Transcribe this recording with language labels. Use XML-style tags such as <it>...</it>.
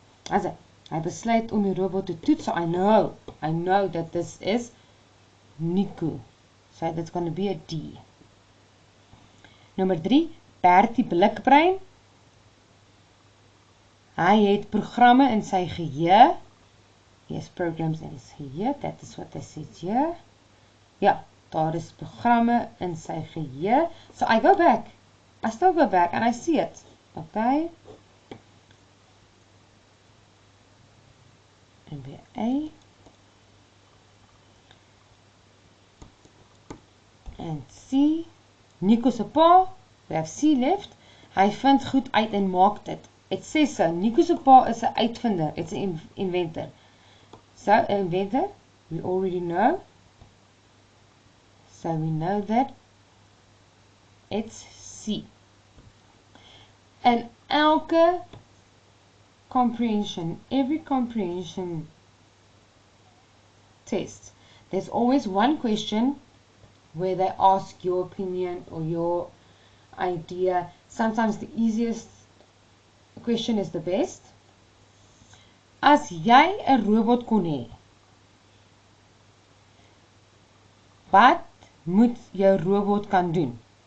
<af>Also, hy besluit om die robot te toets.</af> <en>So I know that this is Nico. So that's going to be a D.</en> <af>Nummer 3. Bertie Blikbrein. Hy het programme in sy geheue.</af> <en>He has programs in his geheue. That is what I said here.</en> <af>Ja, daar is programme in sy geheue.</af> <en>So I go back. I still go back and I see it. Okay.</en> <af>En weer A. En C. Nico se pa.</af> <en>We have C left.</en> <af>Hy vind goed uit en maak dit.</af> <en>It says so.</en> <af>Nico se pa is 'n uitvinder.</af> <en>It's an inventor. So, an inventor, we already know. So, we know that it's C. And elke comprehension, every comprehension test, there's always one question where they ask your opinion or your idea. Sometimes the easiest question is the best.</en> <af>As jy 'n robot kon hê, wat moet jou robot kan doen?</af>